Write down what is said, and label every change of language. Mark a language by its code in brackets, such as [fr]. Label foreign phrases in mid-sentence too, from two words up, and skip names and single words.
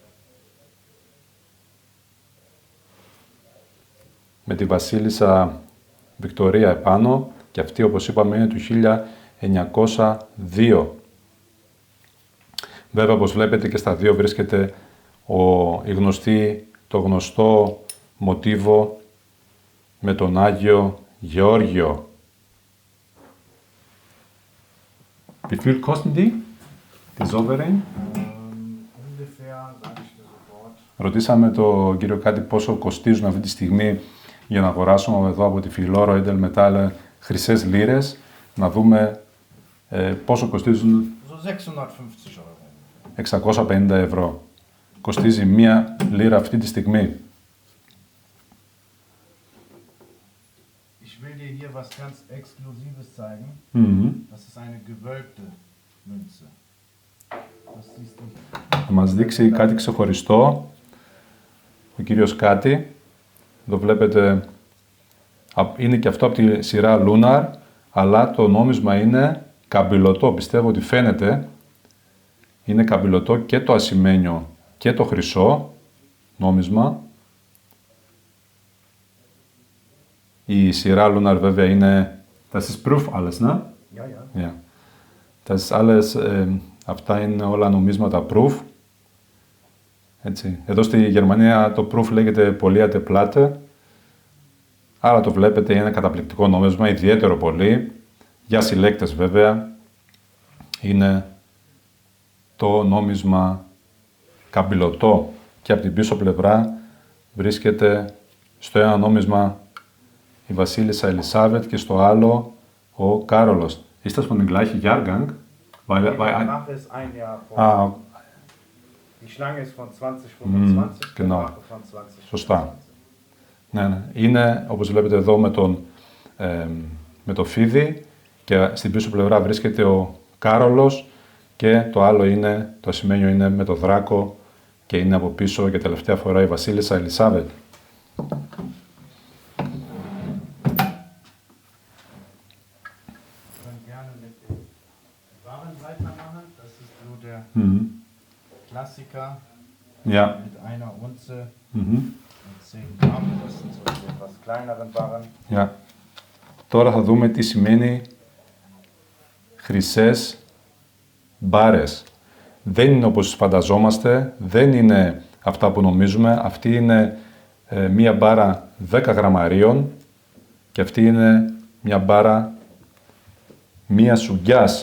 [el] Με τη βασίλισσα Βικτωρία επάνω, και αυτή, όπως είπαμε, είναι του 1902. Βέβαια, όπως βλέπετε, και στα δύο βρίσκεται το γνωστό μοτίβο με τον Άγιο Γεώργιο. [de] Wie viel kosten die? Die Sovereign? Ungefähr, sage ich dir sofort. [el] Ρωτήσαμε τον κύριο Κάτι πόσο κοστίζουν αυτή τη στιγμή για να αγοράσουμε εδώ από τη Filoro Edelmetalle χρυσές λίρες. Να δούμε πόσο κοστίζουν. [de] So 650 Euro. [el] 650 ευρώ. Κοστίζει μία λίρα αυτή τη στιγμή. [de] Ich will dir hier was ganz Exklusives zeigen. Das ist eine gewölbte Münze. Das siehst du. [el] Θα μας δείξει κάτι ξεχωριστό ο κύριος Κάτι. Εδώ βλέπετε, είναι και αυτό από τη σειρά Lunar, αλλά το νόμισμα είναι καμπυλωτό. Πιστεύω ότι φαίνεται. Είναι καμπυλωτό και το ασημένιο και το χρυσό νόμισμα. Η σειρά Lunar βέβαια είναι... [de] Das ist proof alles, ne? Ja, ja. Ja. Das ist alles, [el] αυτά είναι όλα νομίσματα proof. Έτσι. Εδώ στη Γερμανία το proof λέγεται [de] Polierte Platte. [el] Άρα το βλέπετε, είναι καταπληκτικό νόμισμα, ιδιαίτερο πολύ. Για συλλέκτες βέβαια. Είναι το νόμισμα καμπυλωτό. και από την πίσω πλευρά βρίσκεται στο ένα νόμισμα η Βασίλισσα Ελισάβετ και στο άλλο ο Κάρολος. [de] Ist das von dem gleichen Jahrgang? Die Drache ist ein Jahr vor. Die Schlange ist von 2025, genau. der Drache von 2025. [el] Σωστά. Ναι. Είναι, όπως βλέπετε εδώ, με το φίδι και στην πίσω πλευρά βρίσκεται ο Κάρολος και το άλλο είναι, το ασημένιο είναι με το δράκο και είναι από πίσω για τελευταία φορά η Βασίλισσα Ελισάβετ. [de] Klassiker Ja. mit einer Unze und 10 Gramm, das sind so die etwas kleineren Barren. Ja. [el] Τώρα θα δούμε τι σημαίνει χρυσές μπάρες. Δεν είναι όπως φανταζόμαστε, δεν είναι αυτά που νομίζουμε. Αυτή είναι μία μπάρα 10 γραμμαρίων και αυτή είναι μια μπάρα μία σουγκιάς.